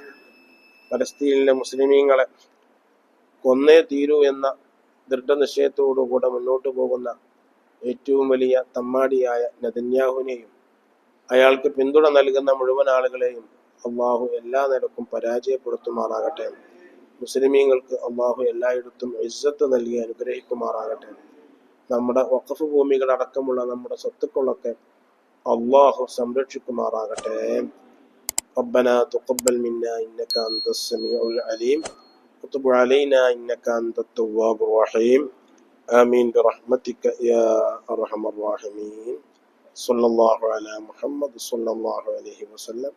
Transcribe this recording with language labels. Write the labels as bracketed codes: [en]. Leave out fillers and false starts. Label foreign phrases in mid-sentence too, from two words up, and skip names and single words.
[ml] പലസ്തീനിലെ മുസ്ലിമീങ്ങളെ കൊന്നേ തീരൂ എന്ന ദൃഢനിശ്ചയത്തോടുകൂടെ മുന്നോട്ട് പോകുന്ന ഏറ്റവും വലിയ തമ്മാടിയായ നെതന്യാഹുവിനെയും അയാൾക്ക് പിന്തുണ നൽകുന്ന മുഴുവൻ ആളുകളെയും അള്ളാഹു എല്ലാ നിലക്കും പരാജയപ്പെടുത്തുമാറാകട്ടെ. മുസ്ലിമീങ്ങൾക്ക് അള്ളാഹു എല്ലായിടത്തും ഇസ്സത്ത് നൽകി അനുഗ്രഹിക്കുമാറാകട്ടെ. നമ്മുടെ വഖഫ് ഭൂമികളടക്കമുള്ള നമ്മുടെ സ്വത്തുക്കളൊക്കെ അള്ളാഹു സംരക്ഷിക്കുമാറാകട്ടെ. [ar] ربنا تقبل منا إنك أنت السميع العليم وتب علينا إنك أنت التواب الرحيم آمين برحمتك يا أرحم الراحمين. صلى الله على محمد صلى الله عليه وسلم.